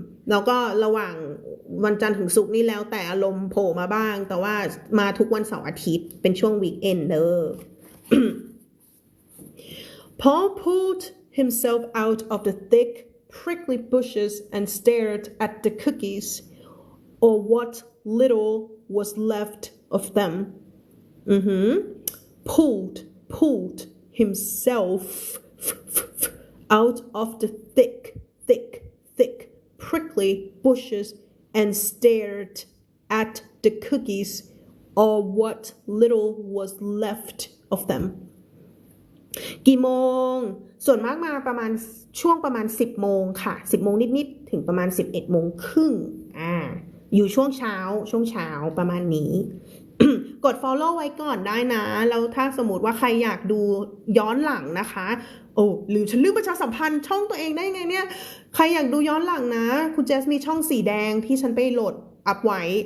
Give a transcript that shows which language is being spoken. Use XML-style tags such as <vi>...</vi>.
<th>แล้วก็ระหว่างวันจันทร์ถึงศุกร์นี่แล้วแต่อารมณ์โผล่มาบ้างแต่ว่ามาทุกวันเสาร์อาทิตย์เป็นช่วงวีคเอนด์เด้อ</th> <en>Paul pulled himself out of the thick prickly bushes and stared at the cookies or what little was left of them. Pulled himself out of the thick prickly bushes and stared at the cookies or what little was left of them.</en> <th>กี่โมงส่วนมากมาช่วงประมาณ10โมงค่ะ10โมงนิดๆถึงประมาณ11โมงครึ่งอยู่ช่วงเช้าประมาณนี้ กด follow ไว้ก่อนได้นะแล้วถ้าสมมติว่าใครอยากดูย้อนหลังนะคะหรือฉันลืมประชาสัมพันธ์ช่องตัวเองได้ไงเนี่ยใครอยากดูย้อนหลังนะคุณเจสมีช่องสีแดงที่ฉันไปโหลดอัพไว้</th>